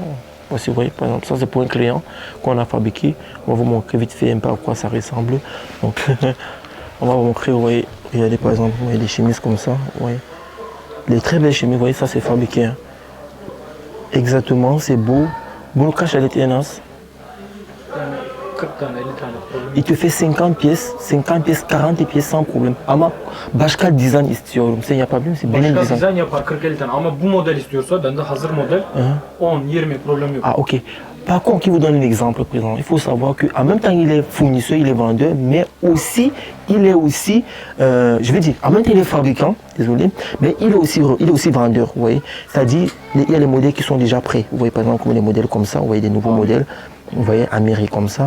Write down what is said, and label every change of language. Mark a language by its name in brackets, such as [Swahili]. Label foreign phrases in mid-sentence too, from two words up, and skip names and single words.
[French] Voici, vous voyez, par exemple, ça c'est pour un client qu'on a fabriqué. On va vous montrer vite fait un peu à quoi ça ressemble. Donc on va vous montrer, vous voyez, regardez par exemple, vous voyez des chemises comme ça, vous voyez. Les très belles chemises, vous voyez, ça c'est fabriqué. Hein. Exactement, c'est beau. [Turkish] Bunu kaç adet en az? 40 tane 50 tane problem. [French] Il te fait 50 pièces, 40 pièces sans problème. [Turkish] Ama başka dizayn istiyorum. Sen yapabilir misin? Benim Başka dizayn. dizayn yapar 40-50 tane ama bu model istiyorsa bende hazır model 10-20 problem yok. [French] Ah ok. Par contre, il vous donne un exemple présent. Il faut savoir qu'en même temps, il est fournisseur, il est vendeur, mais aussi, il est aussi, je vais dire, en même temps, il est fabricant, désolé, mais il est aussi vendeur, vous voyez. C'est-à-dire, il y a les modèles qui sont déjà prêts. Vous voyez, par exemple, comme les modèles comme ça, vous voyez des nouveaux modèles, vous voyez, Amérique comme ça.